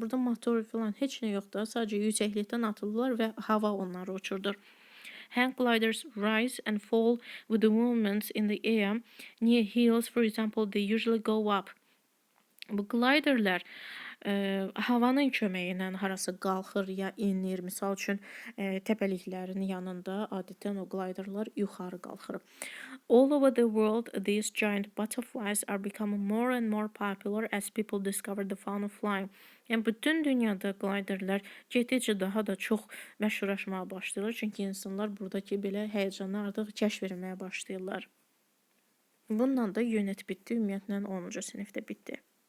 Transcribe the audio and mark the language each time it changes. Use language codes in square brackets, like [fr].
[az] Yəni burada motor falan heç nə yoxdur, sadəcə yüksəklikdən atılırlar və hava onları uçurdur. [en] Hang gliders rise and fall with the movements in the air. Near hills, for example, they usually go up. [az] Bu gliderlər havanın köməyi ilə harası qalxır ya inir. Misal üçün təpəliklərin yanında adətən o gliderlar yuxarı qalxır. [en] All over the world, these giant butterflies are becoming more and more popular as people discover the fun of flying. [az] Yəni bütün dünyada gliderlər getdikcə daha da çox məşhurlaşmağa başlayırlar. Çünki insanlar buradakı belə həyəcanı artıq kəşf etməyə başlayırlar. Bununla da unit bitdi. Ümumiyyətlə 10-cu sinifdə bitdi.